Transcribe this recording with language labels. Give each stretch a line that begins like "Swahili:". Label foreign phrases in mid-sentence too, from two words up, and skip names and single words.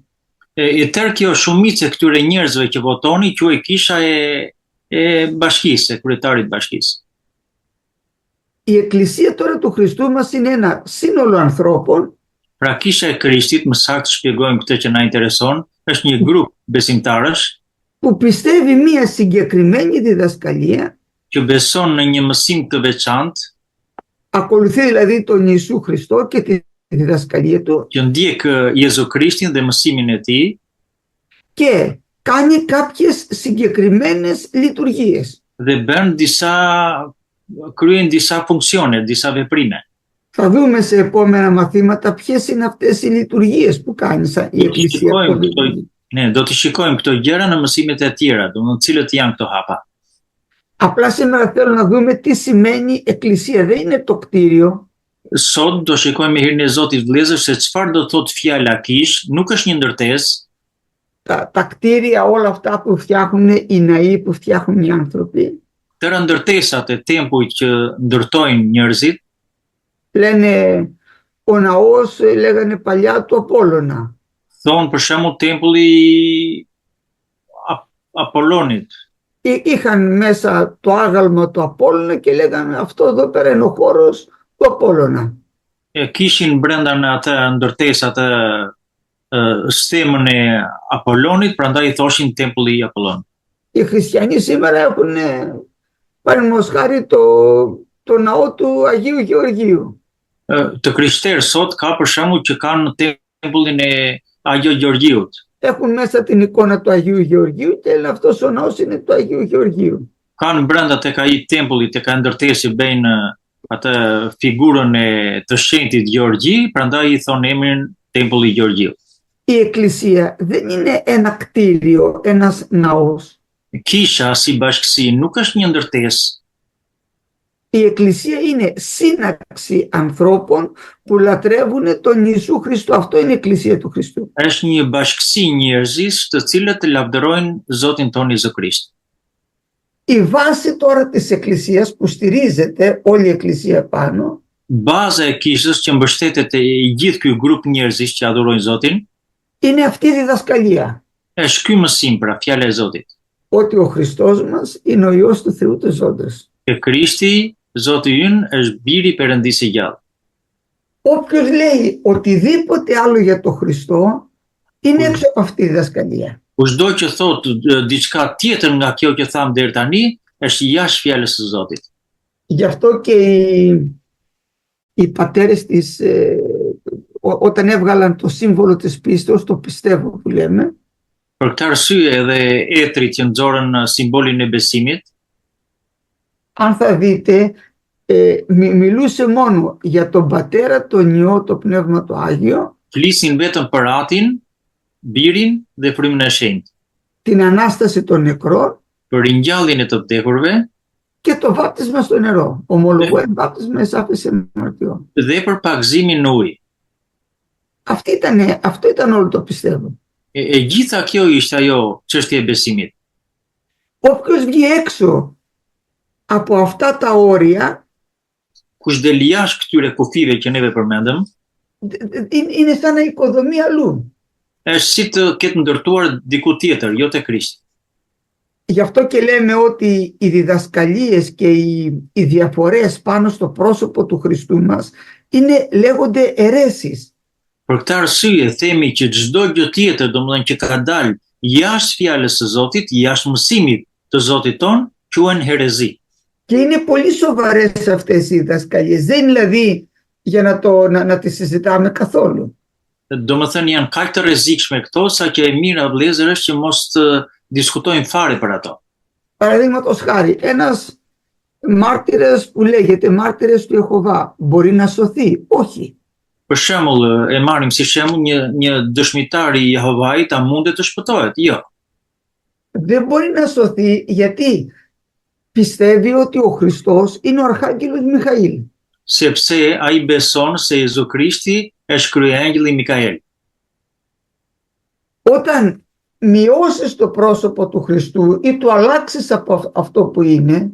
Albanian: E tërë kjo shumicë e këtyre njerëzve që votoni quhej kisha e bashkisë, e kryetarit bashkisë.
Greek: Η Εκκλησία τώρα του Χριστού μας είναι ένα σύνολο ανθρώπων
Albanian: Pra kisha e Krishtit, më saktë shpjegojmë këtë që na intereson, është një grup besimtarësh
Greek: που πιστεύει μία συγκεκριμένη διδασκαλία,
Albanian: që beson në një mësim të veçantë,
Greek: ακολουθεί δηλαδή τον Ιησού Χριστό και τη διδασκαλία του
Albanian: që ndjek Jezu Krishtin dhe mësimin e tij
Greek: και κάνει κάποιες συγκεκριμένες λειτουργίες.
Albanian: dhe kryen disa funksione, disa veprime.
Greek: Θα δούμε σε επόμενα μαθήματα ποιες είναι αυτές οι λειτουργίες που κάνει η Εκκλησία.
Albanian: Ne, do të shikojmë këto gjëra në mësimet e tjera, domethënë cilët janë këto hapa.
Greek: Απλά σήμερα θέλω να δούμε τι σημαίνει Εκκλησία. Δεν είναι το κτίριο.
Albanian: Sot do shikojmë me hirin e Zotit vëllezër se çfarë do thotë fjala kish, nuk është një ndërtesë.
Greek: Τα κτίρια όλα αυτά που φτιάχνουν οι ναοί, που φτιάχνουν οι άνθρωποι.
Albanian: Tëra ndërtesat e tempujt që ndërtojnë njerëzit,
Greek: λένε ο ναός, λέγανε παλιά του Απόλλωνα.
Albanian: Thonë për shembull tempulli Apollonit.
Greek: είχαν μέσα το άγαλμα του Απόλλωνα και λέγανε αυτό εδώ πέρα είναι ο χώρος του Απόλλωνα.
Albanian: Kishin brenda në atë ndërtesë atë stemën e Apollonit, prandaj I thoshin tempulli I Apollonit.
Greek: Οι χριστιανοί σήμερα έχουν παραδείγματος χάρη το ναό του Αγίου Γεωργίου.
Albanian: Të krishterë sot ka për shembull që kanë tempullin e Agjo Gjeorgjiut.
Greek: Έχουν μέσα την εικόνα του Αγίου Γεωργίου και λένε αυτός ο ναός είναι του Αγίου Γεωργίου.
Albanian: Kanë brenda tek ai tempulli, tek ai ndërtesi bëjnë atë figurën e të shenjtit Gjeorgji, prandaj I thonë emrin tempulli Gjeorgjiut.
Greek: Η εκκλησία δεν είναι ένα κτίριο, ένας ναός.
Albanian: Kisha si bashkësi nuk është një ndërtesë.
Greek: Η εκκλησία είναι σύναξη ανθρώπων που λατρεύουν τον Ιησού Χριστό. Αυτό είναι η εκκλησία του Χριστού.
Albanian: Është një bashkësi njerëzish të cilët lavdërojnë Zotin tonë Jezu Krisht.
Greek: Η βάση τώρα της εκκλησίας που στηρίζεται όλη η εκκλησία πάνω
Albanian: Baza e kishës që mbështetet I gjithë ky grup njerëzish që adhurojnë Zotin
Greek: είναι αυτή η διδασκαλία.
Albanian: Është ky mësim pra fjala e Zotit.
Greek: Ότι ο Χριστός μας είναι ο Υιός του Θεού του ζώντος.
Albanian: Και Krishti, Zoti ynë, është biri I Perëndisë së gjallë.
Greek: Όποιος λέει οτιδήποτε άλλο για τον Χριστό είναι έξω από αυτή τη διδασκαλία.
Albanian: Kushdo që thot diçka tjetër nga kjo që tham deri tani, është jashtë fjalës së Zotit.
Greek: Γι' αυτό και οι πατέρες της, όταν έβγαλαν το σύμβολο της πίστεως, το πιστεύω που λέμε,
Albanian: Për këtë arsye edhe etrit që nxorën simbolin e besimit,
Greek: αν θα δείτε, μιλούσε μόνο για τον Πατέρα, τον Υιό, το Πνεύμα το Άγιο,
Albanian: flisin vetëm për Atin, Birin dhe Frymën e Shenjtë,
Greek: την Ανάσταση των νεκρών
Albanian: për ringjalljen e të vdekurve
Greek: και το βάπτισμα στο νερό. Ομολογώ βάπτισμα εις άφεση αμαρτιών.
Albanian: dhe për pagëzimin në ujë.
Greek: Αυτό ήταν όλο το πιστεύω.
Albanian: Gjitha kjo ishte ajo çështja e besimit.
Greek: Όποιος βγει έξω από αυτά τα όρια
Albanian: Kush del jashtë këtyre kufive që neve përmendëm,
Greek: είναι σαν να οικοδομεί αλλού.
Albanian: është si të ketë ndërtuar diku tjetër, jo te Krishti.
Greek: Γι' αυτό και λέμε ότι οι διδασκαλίες και οι διαφορές πάνω στο πρόσωπο του Χριστού μας λέγονται αιρέσεις.
Albanian: Për këtë arsye themi që çdo gjë tjetër, domethënë që ka dalë jashtë fjalës së Zotit, jashtë mësimit të Zotit ton, quhen herezi.
Greek: Και είναι πολύ σοβαρές αυτές οι διδασκαλίες. Δεν είναι δηλαδή για να τις συζητάμε καθόλου.
Albanian: Domethënë janë kaq të rrezikshme këto sa që e mira vëllezër është që mos të diskutojmë fare për ato.
Greek: Παραδείγματος χάρη, ένας μάρτυρας που λέγεται μάρτυρες του Ιεχωβά μπορεί να σωθεί? Όχι.
Albanian: Për shembull, e marrim si shembull një dëshmitar I Jehovait a mundet të shpëtohet? Jo.
Greek: Δεν μπορεί να σωθεί γιατί πιστεύει ότι ο Χριστός είναι ο Αρχάγγελος Μιχαήλ.
Albanian: Sepse ai beson se Jezu Krishti është kryeangjëlli Mikael.
Greek: Όταν μειώσεις το πρόσωπο του Χριστού ή του αλλάξεις από αυτό που είναι,